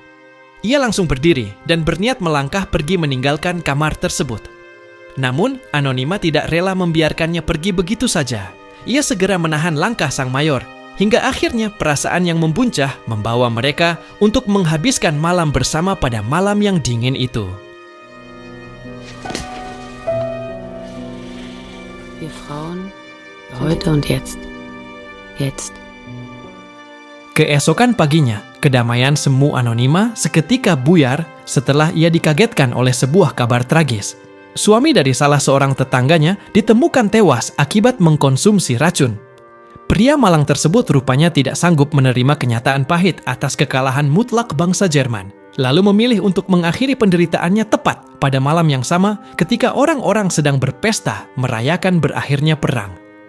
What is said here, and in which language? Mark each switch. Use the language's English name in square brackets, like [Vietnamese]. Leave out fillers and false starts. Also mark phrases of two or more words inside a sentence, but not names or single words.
[Indonesian] Ia langsung berdiri dan berniat melangkah pergi meninggalkan kamar tersebut. Namun, Anonyma tidak rela membiarkannya pergi begitu saja. Ia segera menahan langkah sang mayor, hingga akhirnya perasaan yang membuncah membawa mereka untuk menghabiskan malam bersama pada malam yang dingin itu. [German] Wir Frauen, heute und jetzt. Jetzt. [Indonesian] Keesokan paginya, kedamaian semu Anonyma seketika buyar setelah ia dikagetkan oleh sebuah kabar tragis. Suami dari salah seorang tetangganya ditemukan tewas akibat mengkonsumsi racun. Pria malang tersebut rupanya tidak sanggup menerima kenyataan pahit atas kekalahan mutlak bangsa Jerman, lalu memilih untuk mengakhiri penderitaannya tepat pada malam yang sama ketika orang-orang sedang berpesta merayakan berakhirnya perang.